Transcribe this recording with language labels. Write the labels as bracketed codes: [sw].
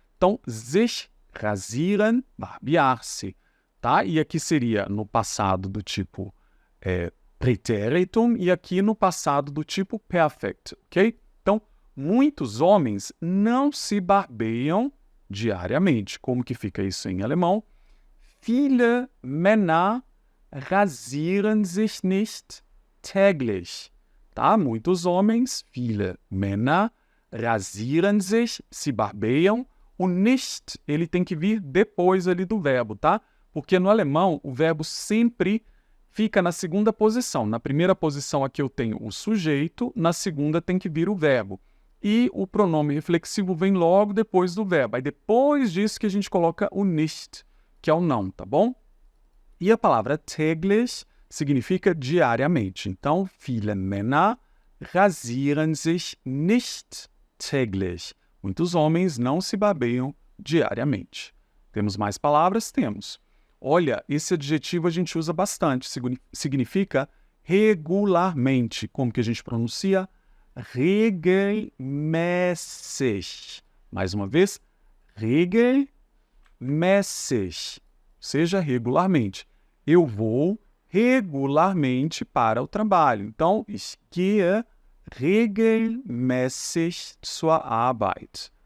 [pt] Então, sich rasieren, barbear-se. Tá? E aqui seria no passado do tipo Präteritum e aqui no passado do tipo perfect, ok? Então, muitos homens não se barbeiam diariamente. Como que fica isso em alemão? [de] Viele Männer rasieren sich nicht täglich. Tá? [pt] Muitos homens, [de] viele Männer, rasieren sich, [pt] se barbeiam. O nicht, ele tem que vir depois ali do verbo, tá? Porque no alemão, o verbo sempre fica na segunda posição. Na primeira posição aqui eu tenho o sujeito, na segunda tem que vir o verbo. E o pronome reflexivo vem logo depois do verbo. Aí depois disso que a gente coloca o nicht, que é o não, tá bom? E a palavra täglich significa diariamente. [de] Então, viele Männer rasieren sich nicht täglich. [pt] Muitos homens não se barbeiam diariamente. Temos mais palavras? Temos. Olha, esse adjetivo a gente usa bastante. Significa regularmente. Como que a gente pronuncia? [de] Regelmäßig. [pt] Mais uma vez, regelmäßig. Seja regularmente. Eu vou regularmente para o trabalho. [de] Então, ich gehe regelmäßig zur Arbeit.